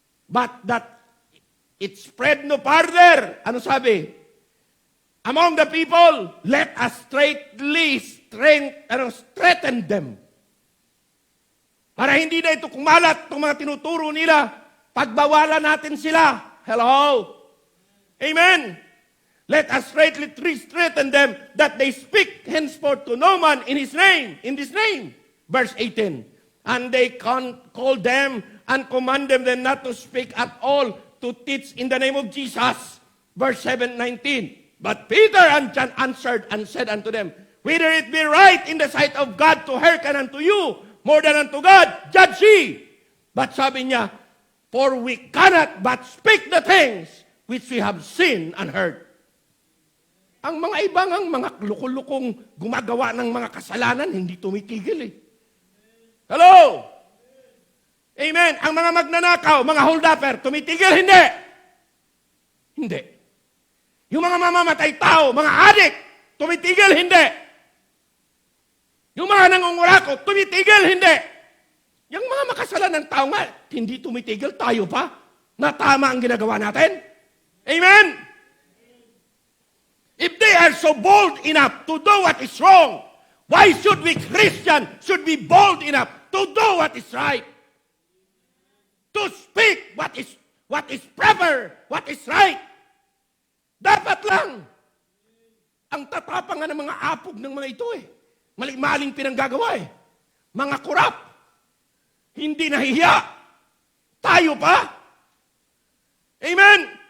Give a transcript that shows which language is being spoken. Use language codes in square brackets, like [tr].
[en] But that it spread no farther. [tl] Ano sabi? [en] Among the people, let us straightly strengthen them. [tl] para hindi na ito kumalat itong mga tinuturo nila. Pagbawalan natin sila. Hello? Amen? [en] Let us straightly threaten them that they speak henceforth to no man in His name, in this name. Verse 18. And they call them and command them then not to speak at all, to teach in the name of Jesus. Verse 19. But Peter and John answered and said unto them, whether it be right in the sight of God to hearken unto you more than unto God, judge ye. But [tl] sabi niya, [en] for we cannot but speak the things which we have seen and heard. [tl] Ang mga ibang mga lukulukong gumagawa ng mga kasalanan, hindi tumitigil eh. Hello? Amen. Ang mga magnanakaw, mga hold-upper, tumitigil? Hindi. Hindi. Yung mga mamamatay tao, mga adik, tumitigil? Hindi. Yung mga nangungurakot, tumitigil? Hindi. Yung mga makasalanan tao nga, hindi tumitigil, tayo pa, na tama ang ginagawa natin. Amen? [en] If they are so bold enough to do what is wrong, why should we Christians should be bold enough to do what is right? To speak what is proper, what is right. [tl] Dapat lang. Ang tatapangan ng mga apog ng mga ito eh. Maling pinanggagawa eh. Mga kurap. Hindi nahihiya. Tayo pa. Amen?